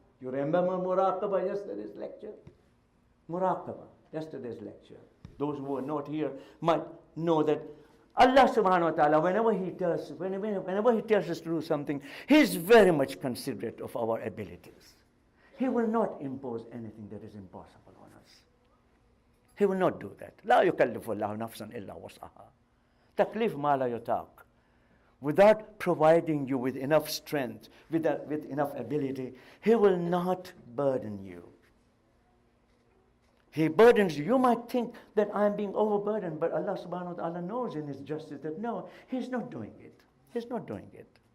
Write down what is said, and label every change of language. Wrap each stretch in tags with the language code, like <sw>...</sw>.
<en>You remember muraqabah, yesterday's lecture? Muraqabah, yesterday's lecture. Those who are not here might know that Allah subhanahu wa ta'ala, whenever He tells us to do something, He is very much considerate of our abilities. He will not impose anything that is impossible on us. He will not do that.</en> <ar>لا يكلف الله نفسا إلا وسعها. تكليف ما لا يطاق.</ar> <en>Without providing you with enough strength, with enough ability, He will not burden you. He burdens you. You might think that I'm being overburdened, but Allah subhanahu wa ta'ala knows in His justice that no, He's not doing it. He's not doing it.</en>